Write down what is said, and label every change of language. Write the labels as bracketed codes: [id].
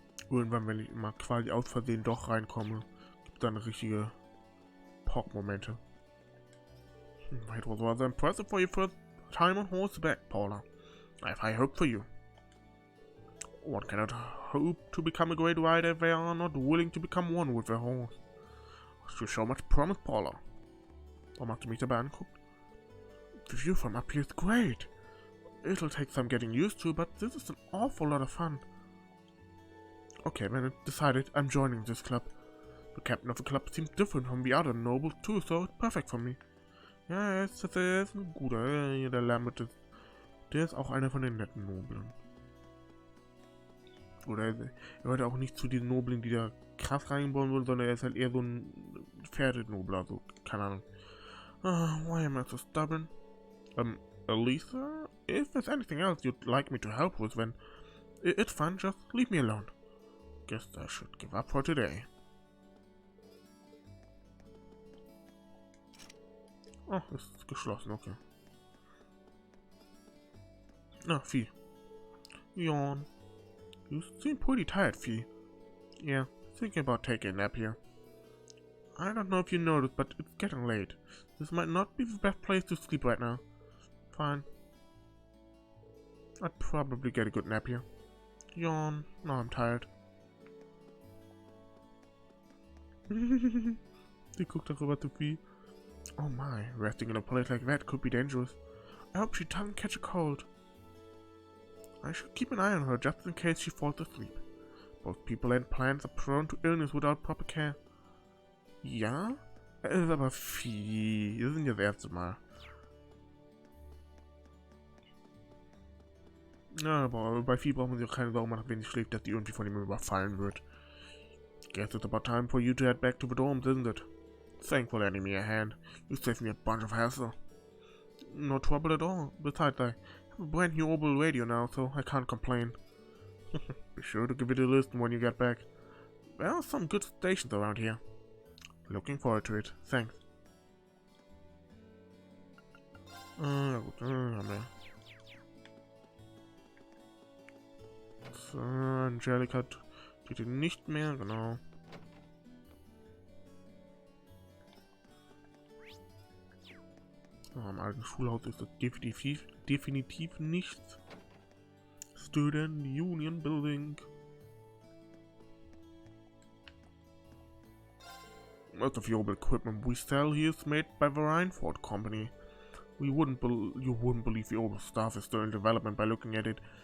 [de] Irgendwann, wenn ich mal quasi aus Versehen doch reinkomme, gibt es dann richtige Pock-Momente. [en] It was rather impressive for your first time on horseback, Paula. I have high hope for you. One cannot hope to become a great rider if they are not willing to become one with their horse. You show much promise, Paula. [de] Warum hast du mich dabei angeguckt? [en] The view from up here is great. It'll take some getting used to, but this is an awful lot of fun. Okay, then it's decided I'm joining this club. The captain of the club seems different from the other nobles too, so it's perfect for me. [de] Ja, er ist ein guter, der Lambert ist, der ist auch einer von den netten Nobeln. Oder er gehört auch nicht zu den Nobeln, die da krass reinbauen würden, sondern er ist halt eher so ein Pferdenobel, also keine Ahnung. [en] Why am I so stubborn? Elisa, if there's anything else you'd like me to help with, then it's fine, just leave me alone. Guess I should give up for today. [de] Oh, ist geschlossen, okay. [en] Ah, Vieh. Yawn. You seem pretty tired, Vieh. Yeah, thinking about taking a nap here. I don't know if you noticed, but it's getting late. This might not be the best place to sleep right now. Fine. I'd probably get a good nap here. Yawn. No, I'm tired. [de] Sie guckt darüber zu Vieh. [en] Oh my, resting in a place like that could be dangerous. I hope she doesn't catch a cold. I should keep an eye on her just in case she falls asleep. Both people and plants are prone to illness without proper care. [de] Ja? Er ist aber Vieh. Wir sind ja das erste Mal. Ja, aber bei Vieh brauchen wir sich auch keine Sorgen machen, wenn sie schläft, dass die irgendwie von ihm überfallen wird. [en] Guess it's about time for you to head back to the dorms, isn't it? Thanks for lending me a hand. You saved me a bunch of hassle. No trouble at all. Besides, I have a brand new Opel radio now, so I can't complain. Be sure to give it a listen when you get back. There are some good stations around here. Looking forward to it. Thanks. [de] Gut, haben wir. So, Angelica steht nicht mehr, genau. Am alten Schulhaus ist das definitiv nichts. [en] Student Union Building. Most of the old equipment we sell here is made by the Reinford Company. You wouldn't believe the old stuff is still in development by looking at it.